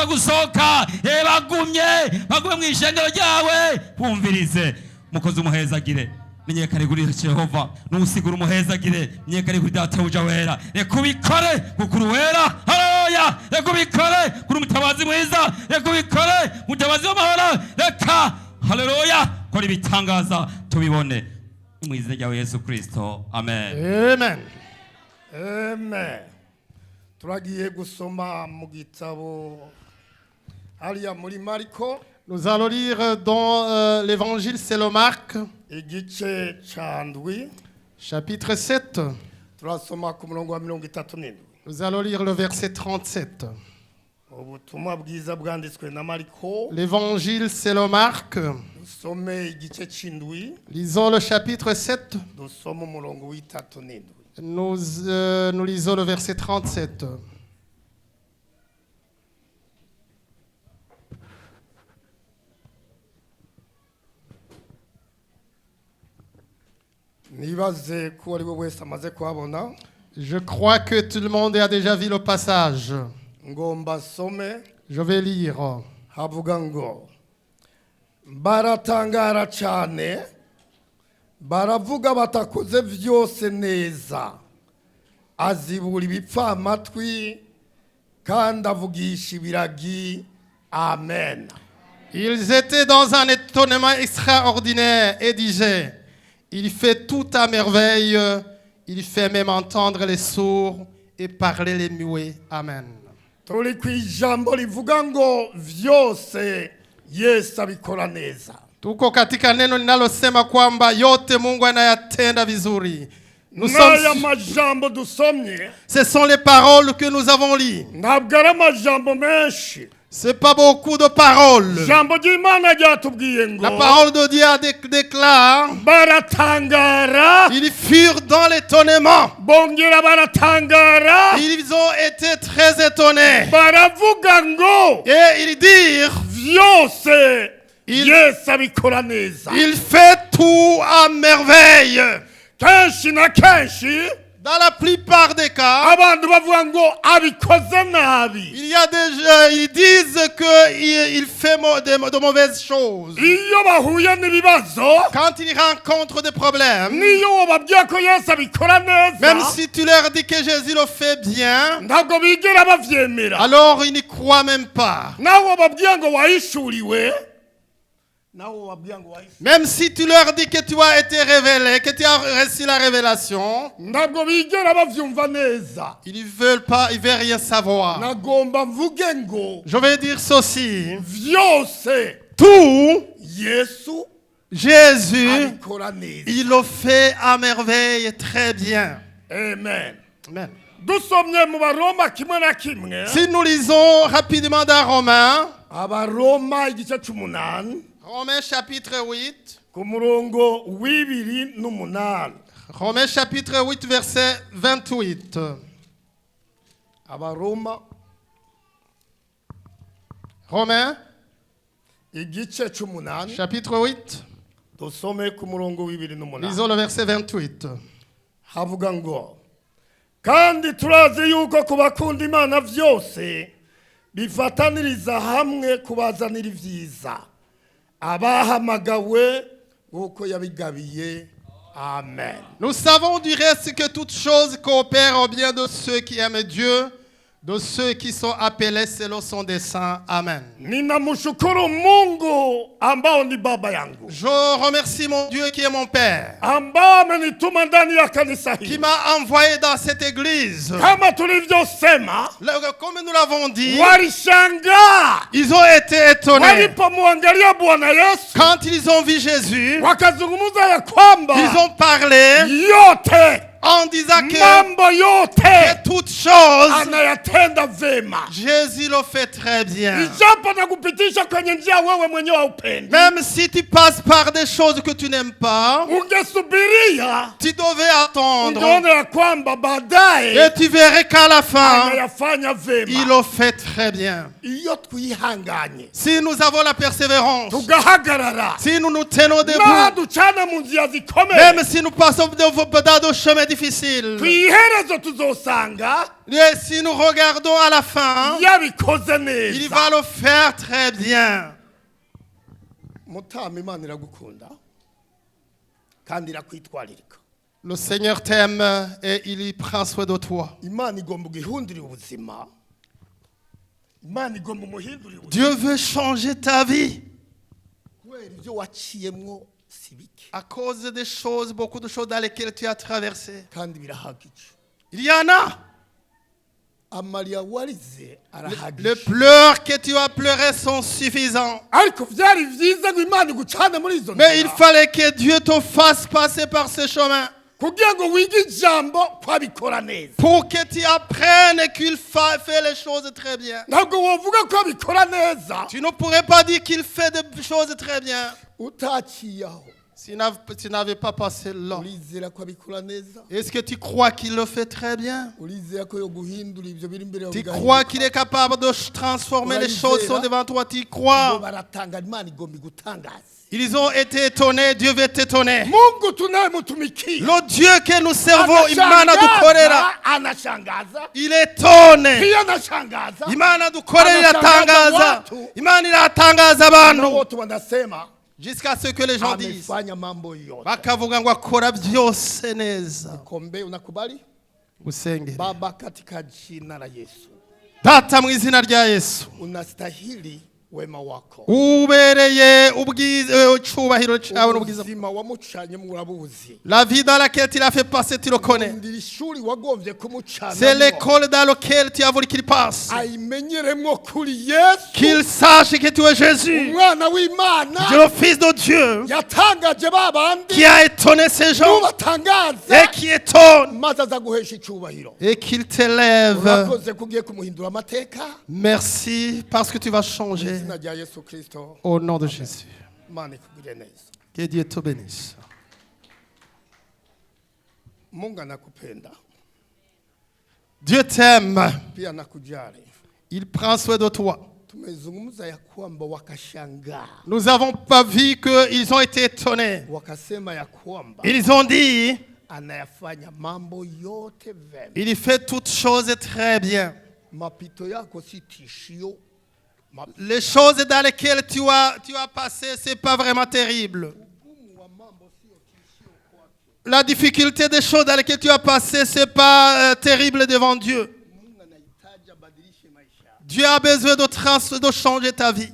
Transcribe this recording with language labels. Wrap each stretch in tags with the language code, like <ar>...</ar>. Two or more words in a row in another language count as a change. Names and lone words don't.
<rn>gusohoka bagume mu ishengero ryawe bumvirize mukozi umuhezagire menyekane kuri Jehova nusigura umuhezagire menyekane kuri databuja wera reka ubikore kukuru wera haleluya reka ubikore kuri umutabazi mwiza reka ubikore mutabazi w'amahoro reka haleluya kora ibitangaza tubibone mu izina rya Yesu Kristo amen Amen. Amen. Turagiye gusoma mu gitabo hariya muri Mariko.</rn> <fr>Nous allons lire dans l'évangile selon Marc,</fr> <rn>igice candwi</rn> <fr>chapitre 7.</fr> <rn>turasoma ku murongo wa 37.</rn> <fr>Nous allons lire le verset 37.</fr> <rn>Ubutumwa bwiza bwanditswe na Mariko.</rn> <fr>L'évangile selon Marc.</fr> <rn>Dusome igice c'indwi.</rn> <fr>Lisons le chapitre 7.</fr> <rn>Dusome umurongo w'37.</rn> <fr>Nous lisons le verset 37.</fr> <rn>Nibaze ko ari we wese amaze kuhabona.</rn> <fr>Je crois que tout le monde a déjà vu le passage.</fr> <rn>Ngomba some.</rn> <fr>Je vais lire.</fr> <rn>Havuga ngo baratangara cyane baravuga batakoze vyose neza azibura ibipfamatwi kandi avugisha ibiragi amen.</rn> <fr>Ils étaient dans un étonnement extraordinaire et disaient: il fait tout à merveille, il fait même entendre les sourds et parler les muets.</fr> <rn>Amen. Turi kwijambo rivuga ngo vyose Yesu abikora neza.</rn> <sw>Tuko katika neno linalosema kwamba yote Mungu anayatenda vizuri.</sw> <rn>Naya majambo dusomye.</rn> <fr>Ce sont les paroles que nous avons lues.</fr> <rn>Ntabwo ari amajambo menshi.</rn> <fr>C'est pas beaucoup de paroles.</fr> <rn>Jambo ry'Imana ryatubwiye ngo</rn> <fr>La parole de Dieu déclare:</fr> <rn>baratangara.</rn> <fr>Ils furent dans l'étonnement.</fr> <rn>Bongera baratangara.</rn> <fr>Ils ont été très étonnés.</fr> <rn>Baravuga ngo</rn> <fr>et ils dirent:</fr> <rn>vyose Yesu abikora neza.</rn> <fr>Il fait tout à merveille.</fr> <rn>kenshi na kenshi</rn> <fr>Dans la plupart des cas,</fr> <rn>abantu bavuga ngo abikoze nabi.</rn> <fr>il y a des gens, ils disent qu'il fait de mauvaises choses.</fr> <rn>Iyo bahuye n'ibibazo,</rn> <fr>Quand ils rencontrent des problèmes,</fr> <rn>niyo wababwiye ko Yesu abikora</rn> <fr>même</fr> <rn>neza,</rn> <fr>si tu leur dis que Jésus le fait bien,</fr> <rn>ntabwo bigera bavyemera.</rn> <fr>alors ils n'y croient même pas.</fr> <rn>Nawe wababwiye ngo wahishuriwe,</rn> <fr>Même si tu leur dis que tu as été révélé, que tu as reçu la révélation,</fr> <rn>ntabwo bigera bavyumva neza.</rn> <fr>ils ne veulent pas, ils ne veulent rien savoir.</fr> <rn>Nagomba mvuge ngo</rn> <fr>Je vais dire ceci.</fr> <rn>vyose</rn> <fr>Tout,</fr> <rn>Yesu</rn> <fr>Jésus,</fr> <rn>abikora neza.</rn> <fr>il le fait à merveille très bien.</fr> <rn>Amen.</rn> <fr>Amen.</fr> <rn>Dusomye mu Baroma kimwe na kimwe,</rn> <fr>Si nous lisons rapidement dans Romains,</fr> <rn>Abaroma igice c'umunani</rn> <fr>Romains chapitre 8,</fr> <rn>ku murongo w'ibiri n'umunani.</rn> <fr>Romains chapitre 8, verset 28.</fr> <rn>Abaroma</rn> <fr>Romains</fr> <rn>igice c'umunani</rn> <fr>chapitre 8,</fr> <rn>dusome ku murongo w'ibiri n'umunani.</rn> <fr>lisons le verset 28.</fr> <rn>Havuga ngo kandi turazi yuko ku bakunda Imana vyose bifataniriza hamwe kubazanira ivyiza abahamagawe nk'uko yabigabiye. Amen.</rn> <fr>Nous savons du reste que toutes choses coopèrent au bien de ceux qui aiment Dieu, de ceux qui sont appelés selon son dessein. Amen.</fr> <sw>Ninamshukuru Mungu ambao ni baba yangu,</sw> <fr>Je remercie mon Dieu qui est mon Père,</fr> <sw>ambao amenituma ndani ya kanisa</sw> <fr>qui</fr> <sw>hili.</sw> <fr>m'a envoyé dans cette église.</fr> <sw>Kama tulivyosema,</sw> <fr>Comme nous l'avons dit,</fr> <sw>walishangaa</sw> <fr>ils ont été étonnés.</fr> <sw>walipomwangalia Bwana Yesu,</sw> <fr>Quand ils ont vu Jésus,</fr> <sw>wakazungumza ya kwamba</sw> <fr>ils ont parlé</fr> <sw>yote</sw> <fr>en disant que</fr> <sw>mambo yote</sw> <fr>toutes choses,</fr> <sw>anayatenda vema,</sw> <fr>Jésus le fait très bien.</fr> <sw>ijapo na kupitisha kwenye njia wewe mwenyewe haupendi.</sw> <fr>Même si tu passes par des choses que tu n'aimes pas,</fr> <sw>Ungesubiria</sw> <fr>tu devais attendre.</fr> <sw>ungeona ya kwamba baadaye</sw> <fr>Et tu verrais qu'à la fin,</fr> <sw>anayafanya</sw> <fr>il</fr> <sw>vema.</sw> <fr>le fait très bien.</fr> <rn>Iyo twihanganye</rn> <fr>Si nous avons la persévérance,</fr> <rn>tugahagarara,</rn> <fr>si nous nous tenons debout,</fr> <rn>naducana mu nzira zikomeye,</rn> <fr>même si nous passons dans des chemins difficiles,</fr> <rn>kwiherezo tuzosanga</rn> <fr>et si nous regardons à la fin,</fr> <rn>yabikoze</rn> <fr>il</fr> <rn>neza.</rn> <fr>va le faire très bien.</fr> <rn>Mutama, Imana iragukunda kandi irakwitwaririka.</rn> <fr>Le Seigneur t'aime et il prend soin de toi.</fr> <rn>Imana igomba guhindurira ubuzima. Imana igomba umuhindurira ubuzima.</rn> <fr>Dieu veut changer ta vie</fr> <rn>Kubera ibyo waciyemwo si bike</rn> <fr>à cause des choses, beaucoup de choses dans lesquelles tu as traversé.</fr> <rn>kandi birahagije.</rn> <fr>Il y en a.</fr> <rn>Amarira warize</rn> <fr>Les</fr> <rn>arahagije,</rn> <fr>pleurs que tu as pleurés sont suffisants.</fr> <rn>ariko vyari vyiza ngo Imana igucane muri izo</rn> <fr>Mais il</fr> <rn>nzira</rn> <fr>fallait que Dieu te fasse passer par ce chemin</fr> <rn>kugira ngo wige ijambo kwabikora neza.</rn> <fr>pour que tu apprennes qu'il fait les choses très bien.</fr> <rn>Ntabwo wovuga ko abikora neza</rn> <fr>Tu ne pourrais pas dire qu'il fait des choses très bien</fr> <rn>utaciyaho.</rn> <fr>si tu n'avais pas passé là.</fr> <rn>Urizera ko abikora neza?</rn> <fr>Est-ce que tu crois qu'il le fait très bien?</fr> <rn>Urizera ko yo guhindura ivyo biri imbere yawe</rn> <fr>Tu</fr> <rn>bigahinduka?</rn> <fr>crois qu'il est capable de transformer les choses qui sont devant toi? Tu</fr> <rn>Bo</rn> <fr>crois?</fr> <rn>baratanga, Imana igomba igutangaza.</rn> <fr>Ils ont été étonnés, Dieu veut t'étonner.</fr> <sw>Mungu tunayemutumikia</sw> <fr>Le Dieu que nous servons,</fr> <rn>Imana dukorera,</rn> <sw>anashangaza,</sw> <fr>il étonne.</fr> <sw>pia anashangaza.</sw> <rn>Imana dukorera iratangaza. Imana iratangaza abantu.</rn> <sw>Wote wanasema</sw> <fr>Jusqu'à ce que les gens disent,</fr> <sw>amefanya mambo yote.</sw> <rn>bakavuga ngo akora byose neza.</rn> <sw>Kombe, unakubali?</sw> <rn>Usenge.</rn> <sw>Baba, katika jina la Yesu,</sw> <rn>Data mu izina rya Yesu.</rn> <sw>unastahili wema wako.</sw> <rn>Ubereye icyubahiro cyawe n'ubwiza. Ubuzima wamucanye murabuzi.</rn> <fr>La vie dans laquelle tu l'as fait passer, tu le connais.</fr> <rn>Ndiri shuri wagombye kumucana.</rn> <fr>C'est l'école dans laquelle tu as voulu qu'il passe.</fr> <rn>Ayimenyeremwo kuri Yesu,</rn> <fr>Qu'il sache que tu es Jésus,</fr> <rn>umwana w'Imana</rn> <fr>le Fils de Dieu,</fr> <rn>yatangaje babandi</rn> <fr>qui a étonné ces gens</fr> <rn>nubatangaza</rn> <fr>et qui étonne</fr> <rn>maze aza guhesha icyubahiro.</rn> <fr>et qu'il t'élève.</fr> <rn>Urakoze kugiye kumuhindura amateka.</rn> <fr>Merci parce que tu vas changer.</fr> <rn>Izina rya Yesu Kristo,</rn> <fr>Au nom de Jésus.</fr> <rn>Imana ikugire neza.</rn> <fr>Que Dieu te bénisse.</fr> <sw>Mungu anakupenda</sw> <fr>Dieu t'aime.</fr> <sw>pia anakujali.</sw> <fr>Il prend soin de toi.</fr> <sw>tumezungumza ya kwamba wakashangaa,</sw> <fr>Nous n'avons pas vu qu'ils ont été étonnés.</fr> <sw>wakasema ya kwamba</sw> <fr>Ils ont dit,</fr> <sw>anayafanya mambo yote vema.</sw> <fr>il fait toutes choses très bien.</fr> <sw>Mapito yako si tishio.</sw> <fr>Les choses dans lesquelles tu as passé, ce n'est pas vraiment terrible. La difficulté des choses dans lesquelles tu as passé, ce n'est pas terrible devant Dieu.</fr> <sw>Mungu anahitaji abadilishe maisha yako.</sw> <fr>Dieu a besoin de changer ta vie.</fr>